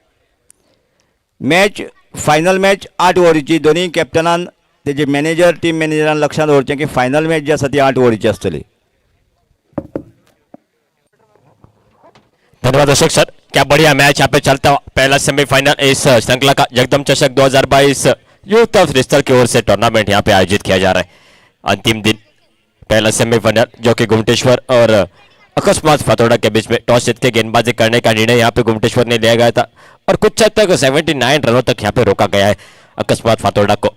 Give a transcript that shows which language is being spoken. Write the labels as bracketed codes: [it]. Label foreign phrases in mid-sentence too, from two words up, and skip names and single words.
[kok] मॅच [en] final match [kok] 8 ओव्हरीची. दोनूय कॅप्टनान तेजे मॅनेजर टीम मॅनेजरान लक्षांत दवरचें की [en] final match [kok] जी आसा ती 8 ओव्हरीची आसतली. [hi] धन्यवाद अशोक सर, क्या बढ़िया मैच यहाँ पे चलता हुआ. पहला सेमीफाइनल इस श्रृंखला का जगदम चषक 2022 यूथ ऑफ रिस्तर की ओर से टूर्नामेंट यहाँ पे आयोजित किया जा रहा है. अंतिम दिन पहला सेमीफाइनल जो कि गुमटेश्वर और अकस्मात फातोड़ा के बीच में टॉस जीत के गेंदबाजी करने का निर्णय यहाँ पे गुमटेश्वर ने लिया गया था और कुछ हद तक 79 रनों तक यहाँ पे रोका गया है अकस्मात फातोड़ा को.